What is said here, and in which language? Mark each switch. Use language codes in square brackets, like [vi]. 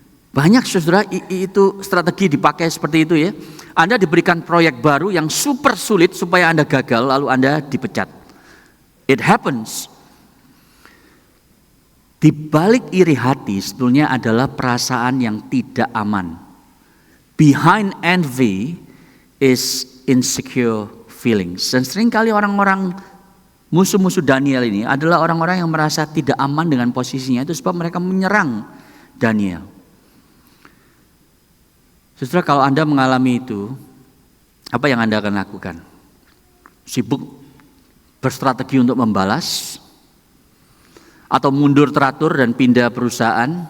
[id] Banyak saudara, itu strategi dipakai seperti itu ya. Anda diberikan proyek baru yang super sulit supaya Anda gagal lalu Anda dipecat. [en] It happens. [id] Di balik iri hati sebetulnya adalah perasaan yang tidak aman. [en] Behind envy is insecure feelings. [id] Dan seringkali orang-orang musuh-musuh Daniel ini adalah orang-orang yang merasa tidak aman dengan posisinya. Itu sebab mereka menyerang Daniel. Saudara, kalau Anda mengalami itu, apa yang Anda akan lakukan? Sibuk berstrategi untuk membalas? Atau mundur teratur dan pindah perusahaan?